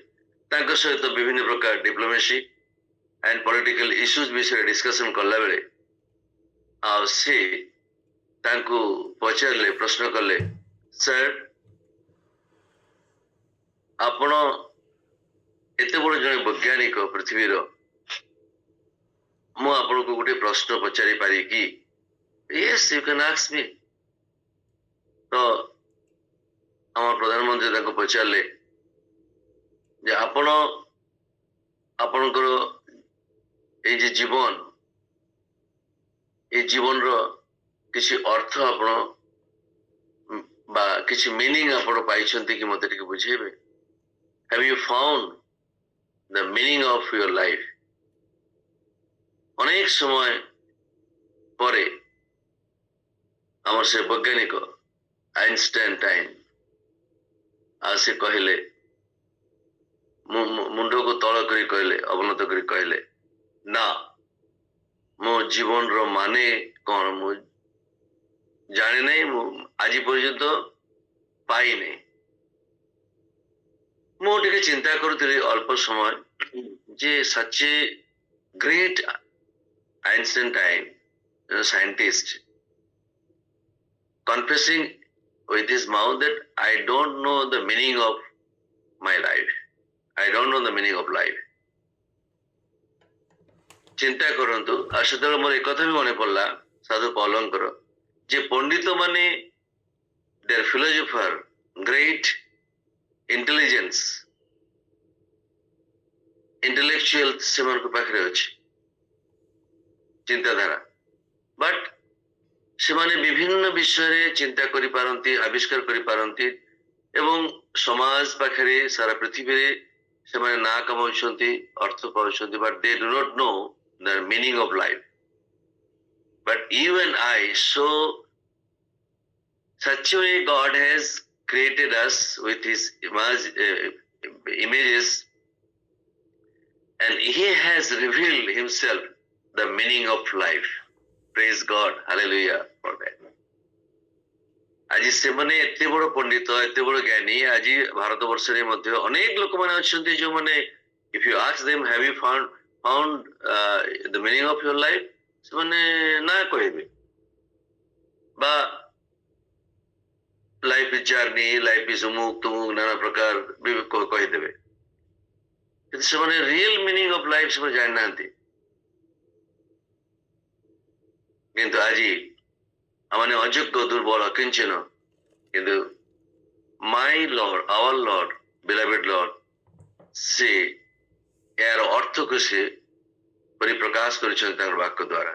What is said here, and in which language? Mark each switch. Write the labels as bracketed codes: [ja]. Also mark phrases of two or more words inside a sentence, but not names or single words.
[or] ତାଙ୍କ ସହିତ ବିଭିନ୍ନ ପ୍ରକାର [en] diplomacy and political issues [or] ବିଷୟରେ ଡିସ୍କସନ କଲା ବେଳେ ଆଉ ସେ ତାଙ୍କୁ ପଚାରିଲେ, ପ୍ରଶ୍ନ କଲେ, ସାର୍ ଆପଣ ଏତେ ବଡ ଜଣେ ବୈଜ୍ଞାନିକ ପୃଥିବୀର, ମୁଁ ଆପଣଙ୍କୁ ଗୋଟେ ପ୍ରଶ୍ନ ପଚାରି ପାରି କି? [en] Yes, you can ask me. [or] ତ ଆମ ପ୍ରଧାନମନ୍ତ୍ରୀ ତାଙ୍କୁ ପଚାରିଲେ ଯେ ଆପଣଙ୍କର ଏଇ ଯେ ଜୀବନ, এই ଜୀବନର କିଛି ଅର୍ଥ ଆପଣ ବା କିଛି ମିନିଂ ଆପଣ ପାଇଛନ୍ତି କି? ମତେ ଟିକେ ବୁଝେଇବେ। [en] Have you found the meaning of your life? [or] ଅନେକ ସମୟ ପରେ ଆମର ସେ ବୈଜ୍ଞାନିକ ଆଇନଷ୍ଟାଇନ ଆଉ ସେ କହିଲେ, ମୁଣ୍ଡକୁ ତଳ କରି କହିଲେ, ଅବନତ କରି କହିଲେ, ନା ମୋ ଜୀବନର ମାନେ କଣ ମୁଁ ଜାଣି ନାହିଁ, ମୁଁ ଆଜି ପର୍ଯ୍ୟନ୍ତ ପାଇନି। ମୁଁ ଟିକେ ଚିନ୍ତା କରୁଥିଲି ଅଳ୍ପ ସମୟ ଯେ [en] such a great Einstein scientist confessing with his mouth that I don't know the meaning of my life. I don't know the meaning of life. [or] ଚିନ୍ତା କରନ୍ତୁ। ଆଉ ସେତେବେଳେ ମୋର ଏକଥା ବି ମନେ ପଡିଲା ସାଧୁ ପୌଲଙ୍କର, ଯେ ପଣ୍ଡିତ ମାନେ [en] are philosopher, great intelligence, [or] intellectual ସେମାନଙ୍କ ପାଖରେ ଅଛି ଚିନ୍ତାଧାରା, ବଟ୍ ସେମାନେ ବିଭିନ୍ନ ବିଷୟରେ ଚିନ୍ତା କରିପାରନ୍ତି, ଆବିଷ୍କାର କରିପାରନ୍ତି ଏବଂ ସମାଜ ପାଖରେ ସାରା ପୃଥିବୀରେ ସେମାନେ ନାଁ କମାଉଛନ୍ତି, ଅର୍ଥ ପାଉଛନ୍ତି, [en] but they do not know the meaning of life. But you and I, so such a way God has created us with his images, and he has revealed himself the meaning of life. Praise God, hallelujah for that. [or] ଆଜି ସେମାନେ ଏତେ ବଡ ପଣ୍ଡିତ, ଏତେ ବଡ ଜ୍ଞାନୀ, ଆଜି ଭାରତ ବର୍ଷରେ ମଧ୍ୟ ଅନେକ ଲୋକମାନେ ଅଛନ୍ତି ଯୋଉମାନେ [en] if you ask them have you found the meaning of your life, [or] ସେମାନେ ନା କହିବେ, বা [en] life is journey, life is [or] ଅମୁକ ତୁମୁକ ନାନା ପ୍ରକାର କହିଦେବେ, କିନ୍ତୁ ସେମାନେ [en] real meaning of life [or] ସେମାନେ ଜାଣିନାହାନ୍ତି। କିନ୍ତୁ ଆଜି ଆମମାନେ ଅଯୋଗ୍ୟ, ଦୁର୍ବଳ, କିଞ୍ଚିନ, କିନ୍ତୁ [en] my lord, our lord, beloved lord, [or] ସେ ଏହାର ଅର୍ଥକୁ ସେ ପରିପ୍ରକାଶ କରିଛନ୍ତି ତାଙ୍କର ବାକ୍ୟ ଦ୍ୱାରା।